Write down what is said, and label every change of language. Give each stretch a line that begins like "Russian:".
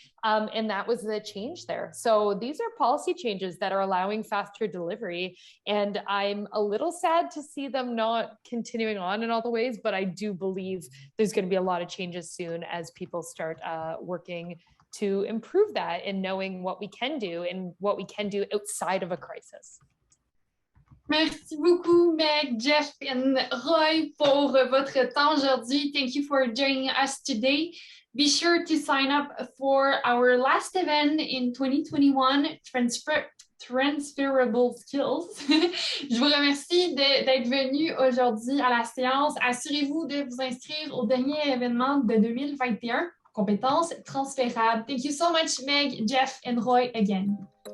English: And that was the change there. So these are policy changes that are allowing faster delivery. And I'm a little sad to see them not continuing on in all the ways, but I do believe there's going to be a lot of changes soon as people start working to improve that and knowing what we can do and what we can do outside of a crisis.
French: Merci beaucoup, Meg, Jeff, and Roy, pour votre temps aujourd'hui.
English: Thank you for joining us today. Be sure to sign up for our last event in 2021, Transferable Skills.
French: Je vous remercie d'être venu aujourd'hui à la séance. Assurez-vous de vous inscrire au dernier événement de 2021, compétences transférables.
English: Thank you so much, Meg, Jeff, and Roy again.